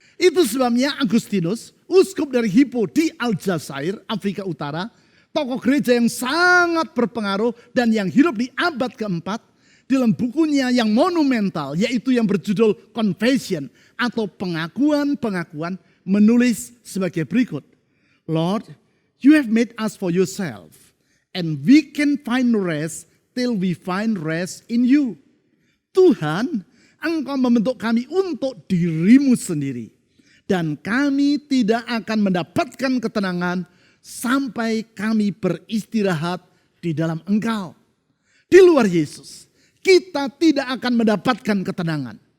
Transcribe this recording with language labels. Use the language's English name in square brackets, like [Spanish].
[Indonesian] Itu sebabnya Agustinus, uskup dari Hippo di Aljazair, Afrika Utara, tokoh gereja yang sangat berpengaruh dan yang hidup di abad keempat, dalam bukunya yang monumental, yaitu yang berjudul Confession atau pengakuan-pengakuan, menulis sebagai berikut. [English] Lord, you have made us for yourself, and we can find rest till we find rest in you. [Indonesian] Tuhan, Engkau membentuk kami untuk dirimu sendiri. Dan kami tidak akan mendapatkan ketenangan sampai kami beristirahat di dalam Engkau. Di luar Yesus, kita tidak akan mendapatkan ketenangan.